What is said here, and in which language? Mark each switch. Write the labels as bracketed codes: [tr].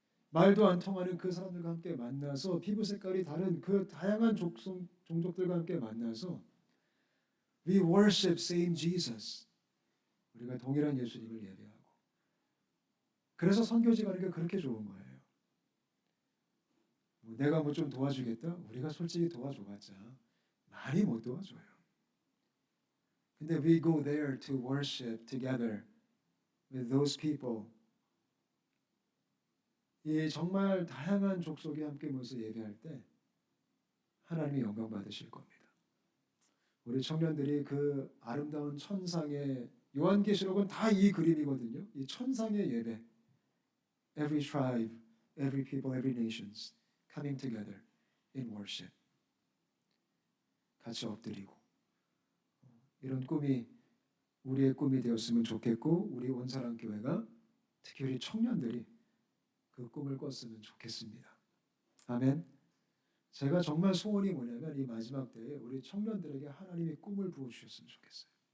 [ko] 말도 안 통하는 그 사람들과 함께 만나서, 피부 색깔이 다른 그 다양한 종족들과 함께 만나서 [en] We worship same Jesus. [ko] 우리가 동일한 예수님을 예배하고. 그래서 선교지 가는 게 그렇게 좋은 거예요. 내가 뭐 좀 도와주겠다? 우리가 솔직히 도와줘봤자 많이 못 도와줘요. 근데 [en] we go there to worship together with those people. [ko] 이 정말 다양한 족속이 함께 모여서 예배할 때 하나님이 영광 받으실 겁니다. 우리 청년들이 그 아름다운 천상의, 요한계시록은 다 이 그림이거든요. 이 천상의 예배. [en] Every tribe, every people, every nations coming together in worship. [ko] 같이 엎드리고. 이런 꿈이 우리의 꿈이 되었으면 좋겠고, 우리 온사랑교회가, 특히 우리 청년들이 그 꿈을 꿨으면 좋겠습니다. 아멘. 제가 정말 소원이 뭐냐면 이 마지막 때에 우리 청년들에게 하나님이 꿈을 부어주셨으면 좋겠어요.